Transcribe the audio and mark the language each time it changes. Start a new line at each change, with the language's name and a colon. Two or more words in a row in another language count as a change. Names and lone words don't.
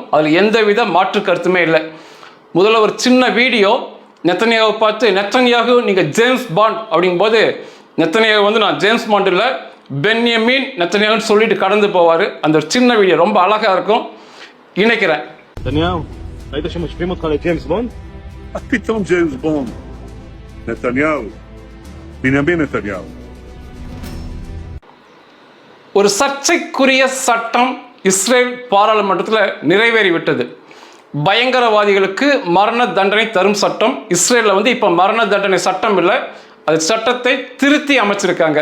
Tamil: அதில் எந்தவித மாற்று கருத்துமே இல்லை. முதல்ல ஒரு சின்ன வீடியோ நெத்தனியாவை பார்த்து, நெத்தனியாகு நீங்கள் ஜேம்ஸ் பாண்ட் அப்படிங்கும்போது நெத்தனியாகு வந்து நான் ஜேம்ஸ் பாண்ட் இல்லை பென்யமீன் நெத்தனியாகுன்னு சொல்லிட்டு கடந்து போவார். அந்த ஒரு சின்ன வீடியோ ரொம்ப அழகாக இருக்கும், இணைக்கிறேன்.
Hebrew: נתניהו, ראית שמשווים אותך לג'יימס בונד? מה פתאום ג'יימס בונד? נתניהו, בנימין נתניהו.
Tamil: ஒரு சர்ச்சைக்குரிய சட்டம் இஸ்ரேல் பாராளுமன்றத்தில் நிறைவேறிவிட்டது. பயங்கரவாதிகளுக்கு மரண தண்டனை தரும் சட்டம். இஸ்ரேலில் வந்து இப்போ மரண தண்டனை சட்டம் இல்லை, அது சட்டத்தை திருத்தி அமைச்சிருக்காங்க.